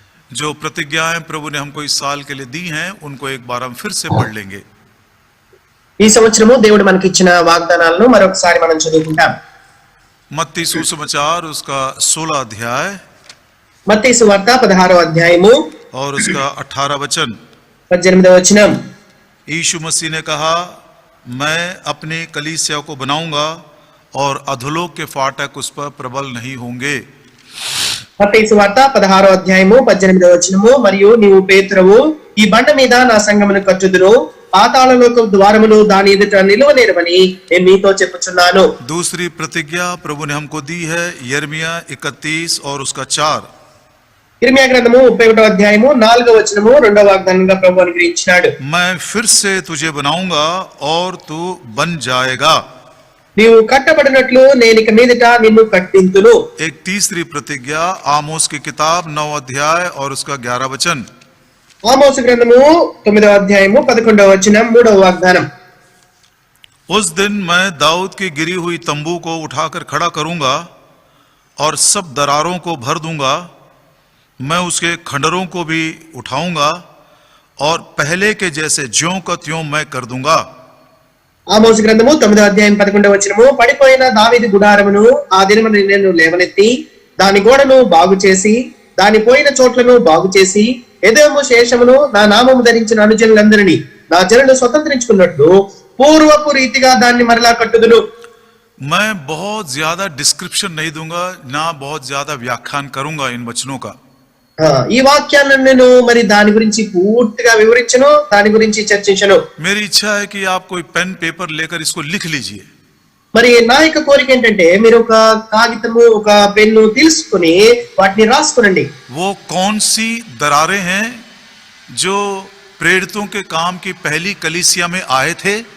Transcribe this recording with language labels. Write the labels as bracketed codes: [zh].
[hi] जो प्रतिज्ञाएं प्रभु ने हमको इस साल के लिए दी हैं उनको एक बार हम फिर से पढ़ लेंगे। [te] ఈ సంవత్సరము దేవుడు మనకి ఇచ్చిన వాగ్దానాలను మరొకసారి మనం చదువుకుంటాం। [hi] मत्ती सुसमाचार उसका 16 अध्याय [te] మత్తయి సువార్త 16వ అధ్యాయము [hi] और उसका 18 वचन। [te] 18వ వచనం। [hi] यीशु मसीह ने कहा, मैं अपनी कलीसिया को बनाऊंगा और अधोलोक के फाटक उस पर प्रबल नहीं होंगे। [te] మత్తయి సువార్త 16వ అధ్యాయము 18వ వచనము, మరియు నీవు పేతురువు, ఈ బండ మీద నా సంఘమును కట్టుదును, పాతాళలోక ద్వారములు దాని ఎదుట నిలువనేరవని నేను మీతో చెప్పుచున్నాను। [hi] दूसरी प्रतिज्ञा प्रभु ने हमको दी है यिर्मयाह 31 और उसका 4। [te] ఇర్మీయా గ్రంథము 31వ అధ్యాయము 4వ వచనము రెండవ వాగ్దానంగా ప్రభు అనుగ్రహించాడు। [hi] मैं फिर से तुझे बनाऊंगा और तू बन जाएगा। [te] నీవు కట్టబడినట్లు నేను ఇక మీదట నిన్ను కట్టింతును। [hi] एक तीसरी प्रतिज्ञा आमोस की किताब 9 अध्याय और उसका 11 वचन। [te] ఆమోసు గ్రంథము 9వ అధ్యాయము 11వ వచనం మూడవ వాగ్దానం। [hi] उस दिन मैं दाऊद की गिरी हुई तंबू को उठाकर खड़ा करूंगा और सब दरारों को भर दूंगा, मैं उसके खंडरों को भी उठाऊंगा और पहले के जैसे ज्यों का त्यों मैं कर दूंगा। [te] ఆమోసు గ్రంథము 9వ అధ్యాయం 11వ వచనము, పడిపోయిన దావీదు గుడారమును ఆ దినమున నేను లేవనెత్తి దాని గోడను బాగు చేసి దాని పోయిన చోట్లను బాగు చేసి ఎదోము శేషమును నా నామము ధరించిన అనుజనులందరినీ నా జనులు స్వతంత్రించుకున్నట్లు పూర్వపు రీతిగా దాన్ని మరలా కట్టుదును। [hi] मैं बहुत ज्यादा डिस्क्रिप्शन नहीं दूंगा, ना बहुत ज्यादा व्याख्यान करूंगा इन वचनों का। [te] ఈ వాక్యాలను నేను మరి దాని గురించి పూర్తిగా వివరించను, దాని గురించి చర్చించను। [hi] मेरी इच्छा है कि आप कोई पेन पेपर लेकर इसको लिख लीजिए। [te] మరి నా యొక్క కోరిక ఏంటంటే మీరు ఒక కాగితము ఒక పెన్ను తీసుకుని వాటిని రాసుకునండి। [hi] वो कौन सी दरारें हैं जो प्रेरितों के काम की पहली कलीसिया में आए थे?